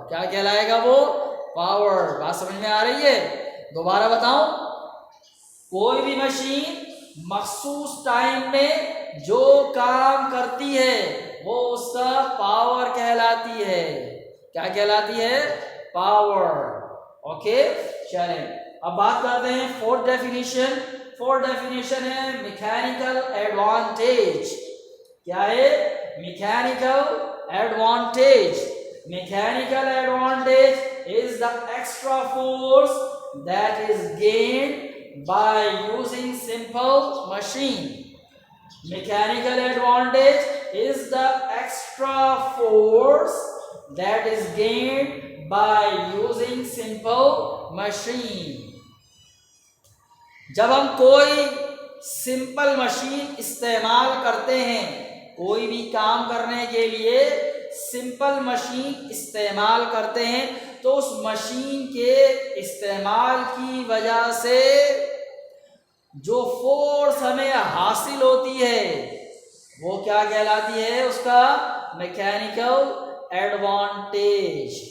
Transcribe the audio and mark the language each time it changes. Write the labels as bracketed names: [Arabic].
[Urdu] کیا کہلائے گا وہ؟ پاور. بات سمجھ میں آ رہی ہے؟ دوبارہ بتاؤں، کوئی بھی مشین مخصوص ٹائم میں جو کام کرتی ہے وہ اس کا پاور کہلاتی ہے. کیا کہلاتی ہے؟ پاور. اوکے چلیں اب بات کرتے ہیں فورتھ ڈیفینیشن. فورتھ ڈیفینیشن ہے میکینیکل ایڈوانٹیج. کیا ہے؟ Mechanical advantage. [English] Mechanical advantage is the extra force that is gained by using simple machine. Mechanical advantage is the extra force that is gained by using simple machine. [Urdu] جب ہم کوئی simple machine استعمال کرتے ہیں، کوئی بھی کام کرنے کے لیے سمپل مشین استعمال کرتے ہیں تو اس مشین کے استعمال کی وجہ سے جو فورس ہمیں حاصل ہوتی ہے وہ کیا کہلاتی ہے؟ اس کا میکینیکل ایڈوانٹیج.